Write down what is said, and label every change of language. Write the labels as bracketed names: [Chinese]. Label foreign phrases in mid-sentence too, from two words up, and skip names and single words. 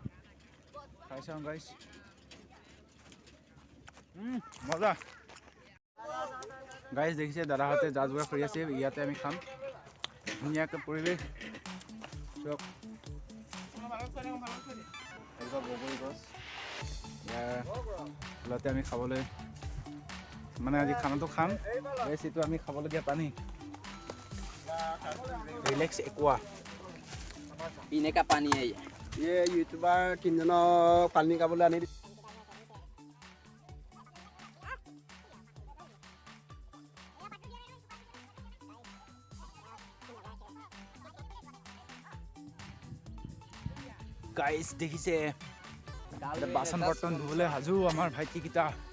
[Assamese] খাই চাওঁ গাইজ মজা গাইজ দেখিছে দাদাহঁতে যা যোগাৰ কৰি আছে ইয়াতে আমি খাম ধুনীয়াকৈ পৰিৱেশ চক বগৰী গছ ইয়াৰ ফলতে আমি খাবলৈ মানে আজি খানাটো খাম গাইজ এইটো আমি খাবলগীয়া পানী ৰিলেক্স একুৱা [Hindi] पीने का पानी है [Assamese] ये ইউটিউবাৰ তিনিজনক পানী খাবলৈ আনি গাইজ দেখিছে বাচন বৰ্তন ধুবলৈ সাজু আমাৰ ভাইটিকেইটা